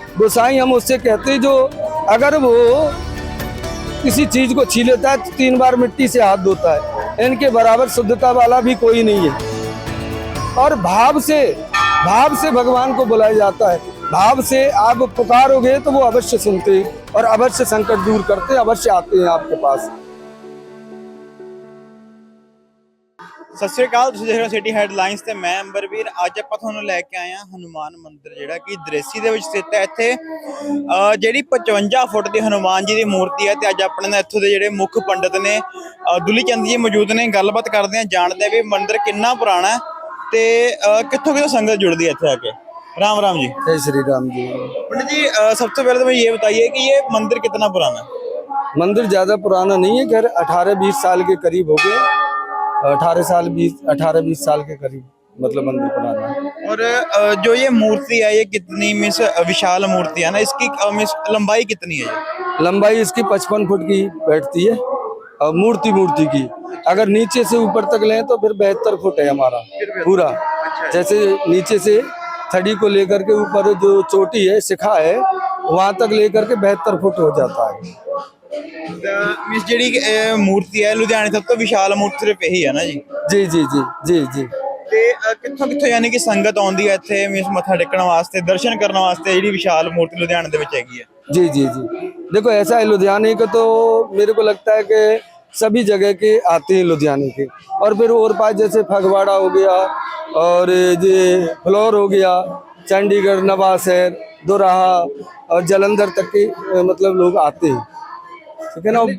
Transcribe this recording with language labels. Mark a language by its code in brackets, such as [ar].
[hi] गोसाई हम उससे कहते हैं जो अगर वो किसी चीज को छीन लेता है तो 3 बार मिट्टी से हाथ धोता है, इनके बराबर शुद्धता वाला भी कोई नहीं है। और भाव से भगवान को बुलाया जाता है। भाव से आप पुकारोगे तो वो अवश्य सुनते हैं और अवश्य संकट दूर करते हैं, अवश्य आते हैं आपके पास। [pa] ਸਤਿ ਸ਼੍ਰੀ ਅਕਾਲ, ਤੁਸੀਂ ਦੇਖ ਰਹੇ ਹੋ ਸਿਟੀ ਹੈਡਲਾਈਨਸ ਤੇ ਮੈਂ ਅੰਬਰਵੀਰ। ਅੱਜ ਆਪਾਂ ਤੁਹਾਨੂੰ ਲੈ ਕੇ ਆਏ ਹਾਂ ਹਨੂਮਾਨ ਮੰਦਿਰ, ਜਿਹੜਾ ਕਿ ਦ੍ਰੇਸੀ ਦੇ ਵਿੱਚ ਸਥਿਤ ਹੈ। ਇੱਥੇ ਜਿਹੜੀ 55 ਫੁੱਟ ਦੀ ਹਨੂਮਾਨ ਜੀ ਦੀ ਮੂਰਤੀ ਹੈ ਤੇ ਅੱਜ ਆਪਣੇ ਨਾਲ ਇੱਥੋਂ ਦੇ ਜਿਹੜੇ ਮੁੱਖ ਪੰਡਿਤ ਨੇ ਦੁਲੀ ਚੰਦ ਜੀ ਮੌਜੂਦ ਨੇ। ਗੱਲਬਾਤ ਕਰਦੇ ਹਾਂ, ਜਾਣਦੇ ਵੀ ਮੰਦਿਰ ਕਿੰਨਾ ਪੁਰਾਣਾ ਤੇ ਕਿੱਥੋਂ ਕਿੱਥੋਂ ਸੰਗਤ [hi] जुड़ती है [pa] ਇੱਥੇ [hi] आ के। राम राम जी। जय श्री राम जी। पंडित जी, सबसे पहले तो मुझे ये बताइए कि ये मंदिर कितना पुराना है? मंदिर ज्यादा पुराना नहीं है, खैर 18-20 साल के करीब हो गए। 18-20 साल के करीब मतलब मंदिर पुराना है। और जो ये मूर्ति है ये कितनी विशाल मूर्ति है ना, इसकी लंबाई कितनी है? लंबाई इसकी 55 फुट की बैठती है और मूर्ति की अगर नीचे से ऊपर तक लें तो फिर 72 फुट है हमारा पूरा। जैसे नीचे से थड़ी को लेकर के ऊपर जो चोटी है, शिखा है, वहां तक लेकर के 72 फुट हो जाता है। [pa] मिस ਜਿਹੜੀ ਮੂਰਤੀ ਹੈ ਲੁਧਿਆਣੇ ਸਭ ਤੋਂ ਵਿਸ਼ਾਲ ਮੂਰਤੀ ਸਿਰਫ ਇਹੀ ਹੈ ਨਾ ਜੀ? [hi] जी जी जी जी जी। [pa] ਤੇ ਕਿੱਥੋਂ ਯਾਨੀ ਕਿ ਸੰਗਤ ਆਉਂਦੀ ਹੈ ਇੱਥੇ ਮਿਸ ਮੱਥਾ ਟੇਕਣ ਵਾਸਤੇ, ਦਰਸ਼ਨ ਕਰਨ ਵਾਸਤੇ, ਜਿਹੜੀ ਵਿਸ਼ਾਲ ਮੂਰਤੀ ਲੁਧਿਆਣੇ ਦੇ ਵਿੱਚ ਹੈਗੀ ਹੈ? [hi] जी जी जी। देखो ऐसा है, लुधियाने का तो मेरे को लगता है कि सभी जगह के आते हैं लुधियाने के, और फिर और पास जैसे फगवाड़ा हो गया और ये फ्लोर हो गया, चंडीगढ़, नवाशहर, दोराहा और जलंधर तक के मतलब लोग आते हैं, ठीक है ना।